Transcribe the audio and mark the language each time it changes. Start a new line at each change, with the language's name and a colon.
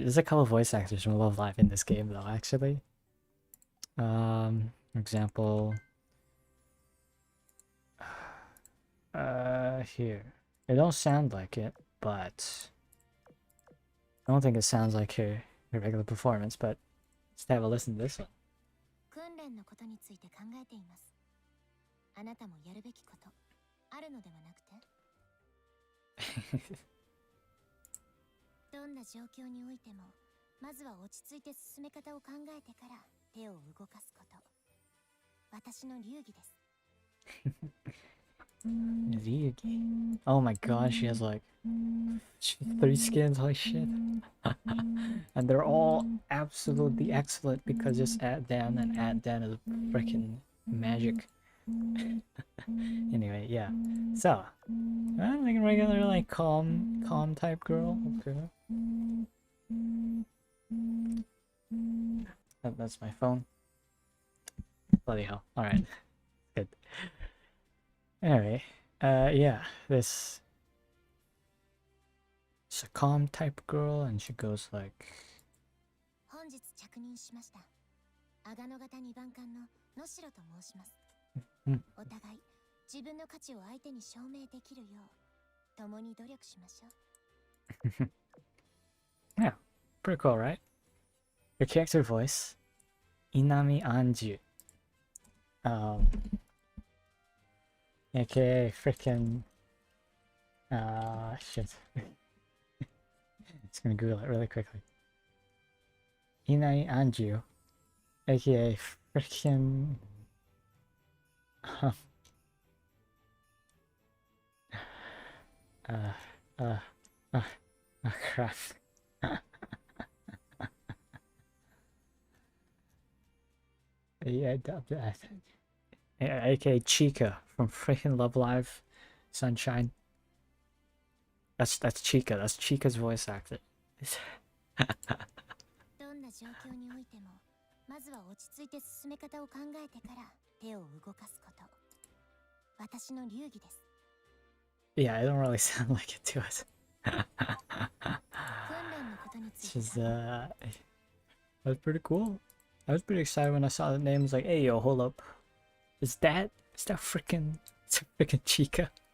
English: There's a couple voice actors from Love Live in this game, though. Actually, for example, here. It don't sound like it, but I don't think it sounds like her regular performance. But let's have a listen to this one.
Japanese: 訓練のことについて考えています。あなたもやるべきことあるのではなくてどんな状況においてもまずは落ち着いて進め方を考えてから手を動かすこと。私の流儀です。 Ryugi.
English: Oh my god, she has like 3 skins, holy shit. And they're all absolutely excellent because just add Dan and add Dan is freaking magic. Anyway, yeah. So, I'm like a regular, like calm type girl. Okay. That's my phone. Bloody hell. Alright. Good. Anyway, yeah, this is a calm type girl, and she goes like.
Japanese: 本日着任しました。阿賀野型2番艦の野代と申します。お互い自分の価値を相手に証明できるよう共に努力しましょう。
English: Yeah, pretty cool, right? Your character voice, Inami Anju. AKA freaking shit. Just gonna Google it really quickly. Inai Anju, aka freaking oh crap. Yeah, aka Chica from freaking Love Live Sunshine. That's Chica. That's Chica's voice actor.
Japanese: どんな状況においてもまずは落ち着いて進め方を考えてから手を動かすこと。私の流儀です。
English: Yeah, I don't really sound like it to it.
Japanese: 訓練のことについて
English: She's that's pretty cool. I was pretty excited when I saw the name. I was like, hey yo, hold up. Is that freaking it's freaking Chica?